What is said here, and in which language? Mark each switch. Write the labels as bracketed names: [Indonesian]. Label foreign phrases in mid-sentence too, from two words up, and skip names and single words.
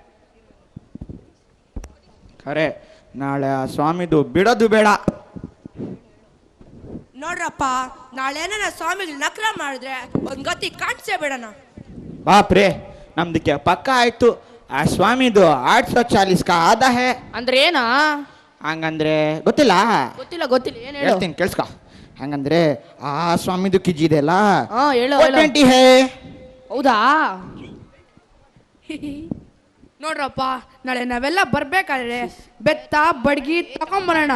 [Kannada] ಖರೆ, ನಾಳೆ ಆ ಸ್ವಾಮಿದು ಬಿಡೋದು ಬೇಡ. ನೋಡ್ರಪ್ಪ, ನಾಳೆನ ಸ್ವಾಮಿಗಳು ನಕಲ ಮಾಡಿದ್ರೆ ಒಂದ್ ಗತಿ ಕಾಣಿಸೇ ಬಿಡೋಣ. ಬಾಪ್ರೆ, ನಮ್ದಕ್ಕೆ ಪಕ್ಕ ಆಯ್ತು. ಆ ಸ್ವಾಮಿದು [Hindi] 840 का आधा है. [Kannada] ಅಂದ್ರೆ ಏನ? ಹಂಗಂದ್ರೆ ಗೊತ್ತಿಲ್ಲ. ಗೊತ್ತಿಲ್ಲ, ಏನ್ ಹೇಳು? ಹೇಳ್ತೀನಿ ಕೇಳಿಸ್ಕೊ. ಹಂಗಂದ್ರೆ ಆ ಸ್ವಾಮಿದು ಕಿಜಿ ಇದೆಯಲ್ಲ, ಹೇಳು. [Hindi] 20 है. [Kannada] ಹೌದಾ? ನೋಡ್ರಪ್ಪ, ನಾಳೆ ನಾವೆಲ್ಲ ಬರ್ಬೇಕಾದ್ರೆ ಬೆತ್ತ ಬಡ್ಗಿ ತಗೊಂಬರೋಣ.